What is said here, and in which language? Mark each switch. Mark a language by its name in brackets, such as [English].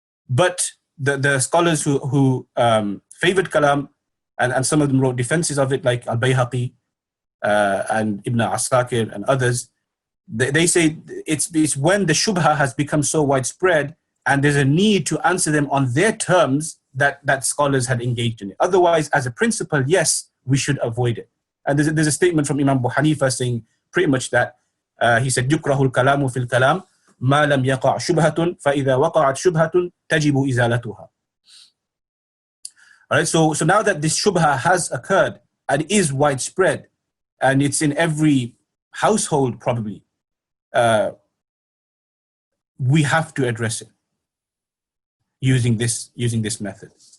[English] But the scholars who favored Kalam, and some of them wrote defenses of it, like Al-Bayhaqi and Ibn Asakir and others, they say it's when the shubha has become so widespread and there's a need to answer them on their terms that scholars had engaged in it. Otherwise, as a principle, yes, we should avoid it. And there's a statement from Imam Abu Hanifa saying pretty much that. He said, [Arabic] يُكْرَهُ الْكَلَامُ فِي الْكَلَامِ مَا لَمْ يَقَعْ شُبْهَةٌ فَإِذَا وَقَعَتْ شُبْهَةٌ تَجِبُ إِزَالَتُهَا. [English] All right, so now that this shubha has occurred and is widespread, and it's in every household probably, we have to address it using this method.